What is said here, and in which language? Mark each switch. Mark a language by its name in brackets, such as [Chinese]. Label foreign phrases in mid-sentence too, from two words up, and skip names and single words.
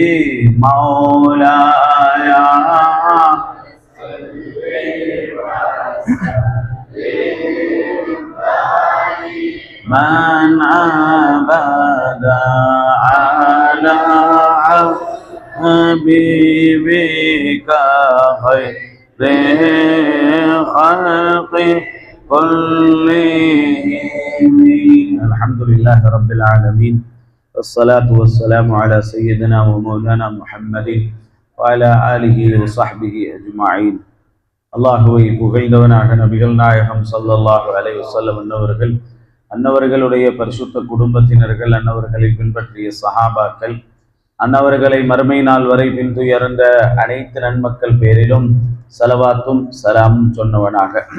[Arabic] مولاي من عبد على حبيبك خير خلق كلهم. الحمد لله رب العالمين والصلاة والسلام على سيدنا ومولانا محمد وعلى آله وصحبه أجمعين. [Tamil] அல்லாஹுவை புகழ்ந்தவனாக நபிகள் நாயகம் [Arabic] صلى الله عليه وسلم [Tamil] அன்னவர்களுடைய பரிசுத்த குடும்பத்தினர்கள், அன்னவர்களை பின்பற்றிய சஹாபாக்கள், அன்னவர்களை மறுமை நாள் வரை பின்துயர்ந்த அனைத்து நன்மக்கள் பேரிலும் ஸலவாத்தும் ஸலாமும் சொன்னவனாக.